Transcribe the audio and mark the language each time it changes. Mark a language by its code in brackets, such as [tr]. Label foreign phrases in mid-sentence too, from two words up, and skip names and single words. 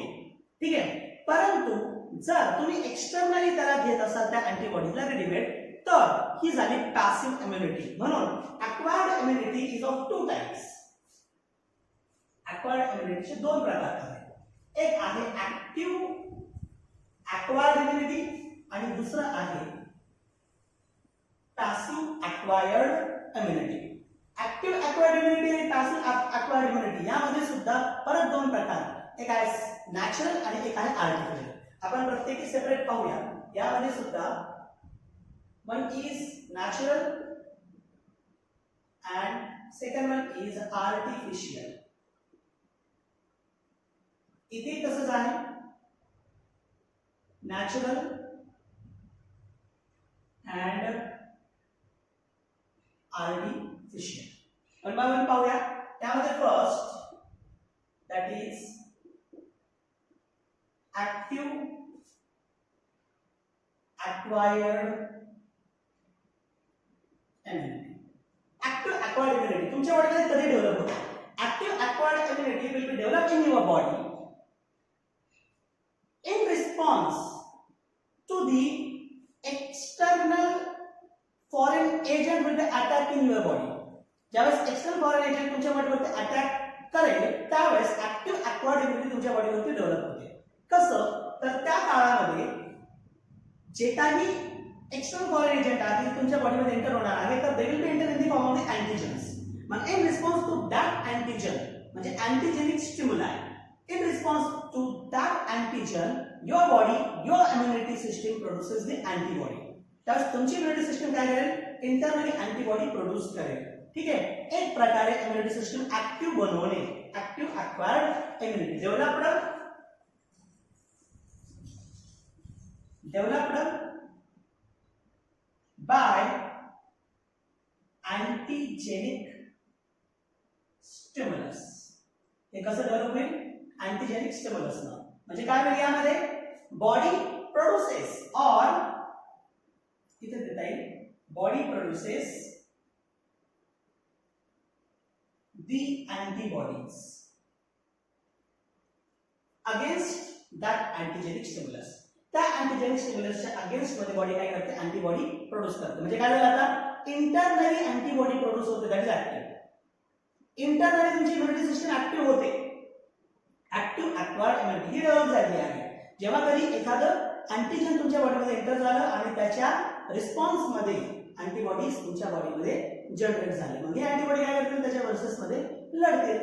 [mr] ठीक आहे, परंतु जर तुम्ही एक्सटर्नली त्याला घेत असाल त्या अँटीबॉडीजला रेडीमेड, तर ही झाली पॅसिव्ह इम्युनिटी. [en] म्हणून acquired immunity is of two types. [mr] ऍक्वायर्ड इम्युनिटीचे दोन प्रकार आहेत. एक आहे [en] active acquired immunity [mr] आणि दुसरं आहे [en] passive acquired immunity. active acquired immunity [mr] आणि [en] passive acquired immunity [mr] यामध्ये सुद्धा परत दोन प्रकार, एक आहे नॅचरल आणि एक आहे आर्टिफिशियल. आपण प्रत्येकी सेपरेट पाहूया. यामध्ये सुद्धा [en] one is natural and second one is artificial. [mr] इथे तसंच आहे, [en] natural and artificial. one by one [mr] पाहूया. त्यामध्ये [en] first that is active acquired immunity. Active acquired immunity [mr] तुमच्या बॉडीमध्ये कधी डेव्हलप होते? [en] Active acquired immunity will be developed in your body in response to the external foreign agent will be attacking your body. [mr] ज्यावेळेस [en] external foreign agent [mr] तुमच्या बॉडीवरती अटॅक करेल त्यावेळेस [en] active acquired immunity [mr] तुमच्या बॉडीवरती डेव्हलप होते. कसं तर त्या काळामध्ये जे काही [en] external foreign agent [mr] आहे तुमच्या बॉडीमध्ये एंटर होणार आहे तर [en] they will be enter in the form of the antigens. मग in response to that antigen म्हणजे antigenic stimuli in response to that antigen your body your immunity system produces the antibody. [mr] त्यावेळेस तुमची [en] immunity system [mr] काय करेल इंटरनली [en] antibody produce [mr] करेल. ठीक आहे एक प्रकारे [en] immunity system active [mr] बनवणे [en] active acquired immunity developed by antigenic stimulus. [mr] हे कसं डेव्हलप होईल [en] antigenic stimulus [mr] ना म्हणजे काय होईल यामध्ये [en] body produces [mr] और इथे देता येईल [en] body produces the antibodies against that antigenic stimulus. [mr] त्या अँटीजेनिक स्टिम्युलसच्या अगेन्स्ट मध्ये बॉडी काय करते [en] antibody produce [mr] करते. म्हणजे काय झालं आता इंटरनली [en] antibody produce [mr] होते [en] that is active. [mr] इंटरनली तुमची [en] immunity system active [mr] होते. [en] active acquired immunity [mr] ही डेव्हलप झाली आहे. जेव्हा कधी एखादं अँटीजन तुमच्या बॉडीमध्ये एंटर झालं आणि त्याच्या रिस्पॉन्स मध्ये अँटीबॉडीज तुमच्या बॉडीमध्ये जनरेट झाले मग हे अँटीबॉडी काय करतील त्याच्या वर्सेस मध्ये लढतील.